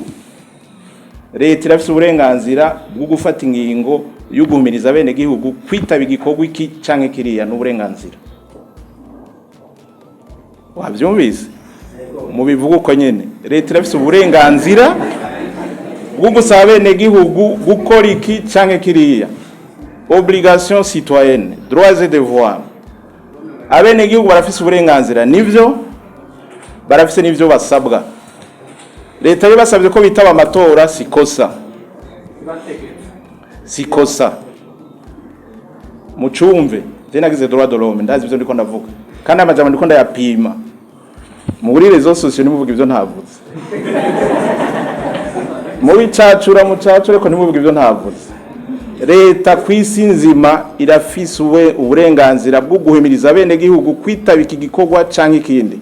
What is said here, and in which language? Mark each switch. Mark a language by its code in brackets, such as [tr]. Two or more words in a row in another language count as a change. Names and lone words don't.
[rn] Leta irafise uburenganzira bwo gufata ingingo yo guhumiriza abene gihugu kwitaba igikorwa iki canke kiriya n'uburenganzira. Wavyumvise? Mu bivuga uko nyene leta irafise uburenganzira bwo gusaba bene gihugu gukora iki canke kiriya. [fr] Obligation citoyenne, droits et devoirs. [rn] Abene gihugu barafise uburenganzira nivyo, barafise nivyo basabwa. Leta yabasabye ko bitaba amatora sikosa. Sikosa. Mucumve, je nagize [fr] droit de l'homme, [rn] ndazi ivyo ndiko ndavuga. Kandi amajambo ndiko ndayapima. Muri rezo sosiyo nimuvuga ivyo ntavuze. Muri cacura mucacure ko nimuvuga ivyo ntavuze. Leta kwisi nzima irafise uburenganzira bwo guhimiriza bene gihugu kwitaba iki gikorwa canke ikindi.